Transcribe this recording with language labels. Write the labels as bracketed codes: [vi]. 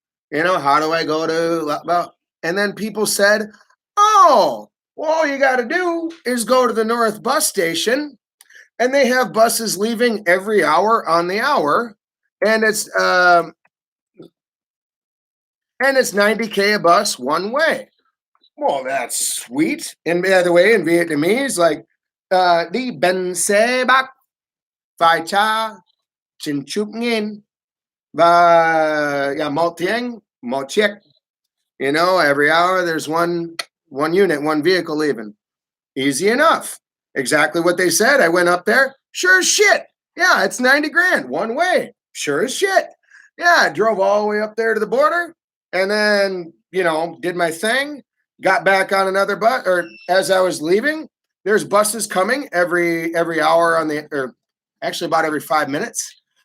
[en] You know, how do I go to Lao Bao? And then people said, oh, well, all you got to do is go to the North bus station, and they have buses leaving every hour on the hour, and it's 90K a bus one way. Well, that's sweet. And by the way, in Vietnamese, like [vi] đi bằng xe bắc phải trả 90.000 và một tiếng một chiếc. [en] You know, every hour there's one unit, one vehicle leaving. Easy enough. Exactly what they said. I went up there. Sure as shit. Yeah, it's 90 grand one way. Sure as shit. Yeah, I drove all the way up there to the border and then, did my thing, got back on another bus, or as I was leaving, there's buses coming every hour or actually about every 5 minutes.